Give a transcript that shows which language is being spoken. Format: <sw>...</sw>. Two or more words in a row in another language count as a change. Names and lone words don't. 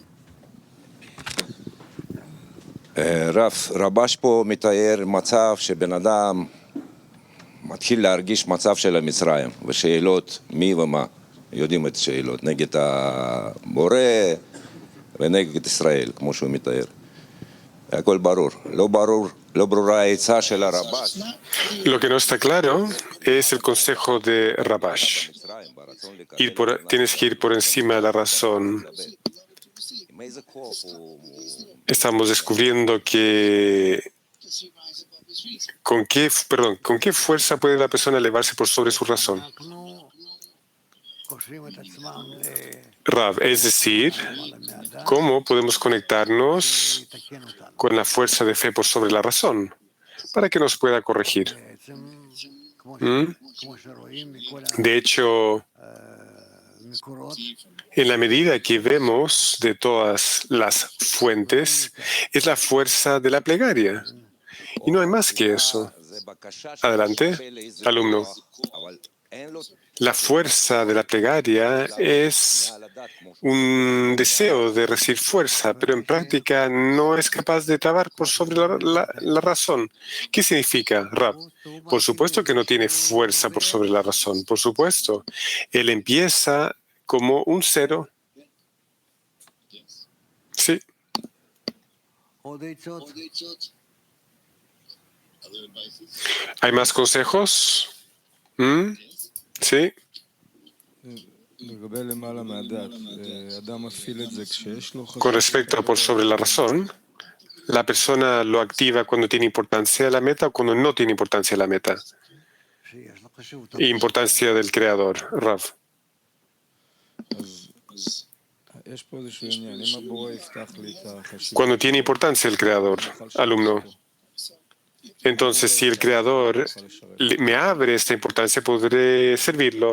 <he>רבש פה מתאר מצב שבן אדם מתחיל להרגיש מצב של המצרים, ושאלות מי ומה, יודעים את השאלות, נגד הבורא ונגד ישראל, כמו שהוא מתאר. הכל ברור. לא ברורה העצה של הרבש.</he> <es>Lo que no está claro es el consejo de Rabash. Tienes que ir por encima de la razón. Estamos descubriendo que ¿con qué fuerza puede la persona elevarse por sobre su razón?</es> <he>אנחנו קושרים את עצמם Rav,</he> <es>es decir, ¿cómo podemos conectarnos</es> <he>לתקן אותנו.</he> <es>con la fuerza de fe por sobre la razón para que nos pueda corregir?</es> <he>בעצם, כמו שרואים מכל</he> <es>De hecho,</es> <he>המקורות,</he> <es>en la medida que vemos de todas las fuentes, es la fuerza de la plegaria. Y no hay más que eso. Adelante, alumno. La fuerza de la plegaria es un deseo de recibir fuerza, pero en práctica no es capaz de trabar por sobre la razón. ¿Qué significa, Rab? Por supuesto que no tiene fuerza por sobre la razón, por supuesto. Él empieza como un cero. Sí.</es> <he>עוד עצות?</he> <es>¿Hay más consejos? ¿Mm? Sí. Con respecto a por sobre la razón, la persona lo activa cuando tiene importancia de la meta o cuando no tiene importancia de la meta.</es> <he>שיש לו חשיבות.</he> <es>Importancia del creador, Rav. Cuando tiene importancia el creador, alumno. Entonces, si el creador me abre esta importancia, podré servirlo.</es>